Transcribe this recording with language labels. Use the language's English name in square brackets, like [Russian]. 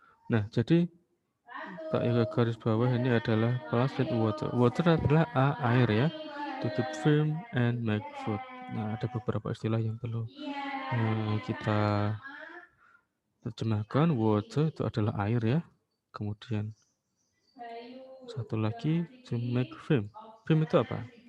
[Indonesian] Nah, jadi tak garis bawah ini adalah [English] plants need water. [Indonesian] Water adalah air, ya. [English] To keep firm and make food. [Indonesian] Nah, ada beberapa istilah yang perlu kita terjemahkan. Water itu adalah air, ya. Kemudian satu lagi [English] to make firm. [Indonesian] Firm itu apa?